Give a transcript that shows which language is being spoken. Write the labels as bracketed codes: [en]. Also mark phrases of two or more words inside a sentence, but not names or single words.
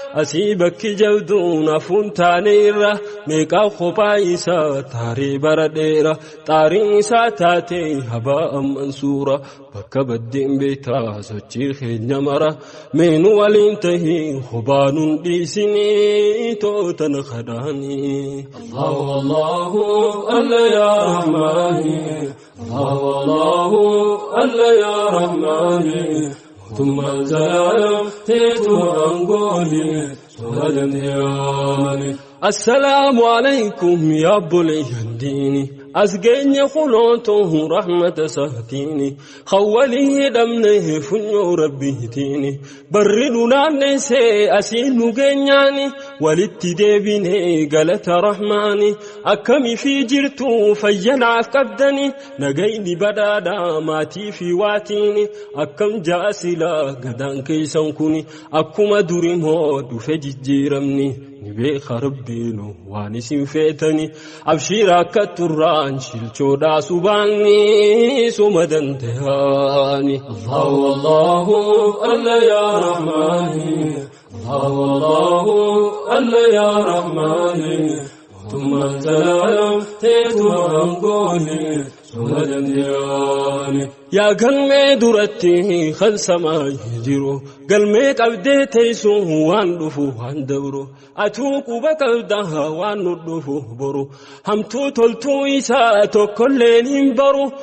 [om] Asii bakki jabduun hafuun taane irra, meeqaa kophaa isaa taaree bara dheera. Xaariin isaa taate habaa amman suura, bakka baddeen beektaa sochii keenya mara. Meenu waliin tahi kophaa nun dhiisinii tootan kadhaanii. [ar] الله، الله، الله يا رحماني. الله، الله، الله يا رحماني. [om] Mootummaan zalaalam teetuma aangooni, suma dandeeyyaani. [ar] السلام عليكم يا بني الدين. [om] As geenye kunootu rahmata saatiin, kan walii hidhamne funyoo Rabbiitiin. Barri nu naanneessee asiin nu geenyaani, walitti deebine galata Rahmaani. Akkami fi jirtu fayyanaaf qabdani, nagayni badhaadhaa maatii fi waatiin. Akkam jaasila gadaan keessan kuni, akkuma duri moo dhufe jijjiiramni. Ni beeka Rabbiinu waan isin feetani, abshiira akka turraan shilchoodhaa subaanni suma dandehaani. [ar] الله، الله، الله يا رحماني. الله، الله، الله يا رحماني. [om] Mootummaan zalaalam teetuma aangooni, suma dandehaani. Yaa galmee duratti kan samaa jiru, galmee qabdee teessu waan dhufu waan dabru. Atuu quba qabda waan nu dhufu boru, hamtuu toltuu isaa tokkolleen hin baru.